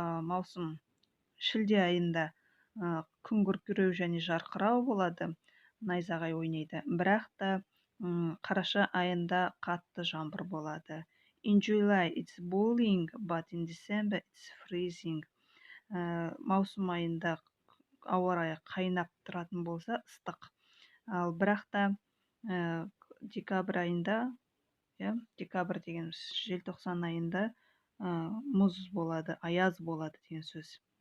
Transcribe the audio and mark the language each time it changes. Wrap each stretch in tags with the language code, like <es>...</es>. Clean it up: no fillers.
<kk>Маусым шілде айында күн күркіреу және жарқырау болады, найзағай ойнайды, бірақ та қараша айында қатты жаңбыр болады.</kk> <en>In July it's boiling, but in December it's freezing.</en> <kk>Маусым айында ауа райы қайнап тұратын болса, ыстық. Ал бірақ та декабрь айында, декабрь деген желтоқсан айында мұз болады, аяз болады деген сөз.</kk>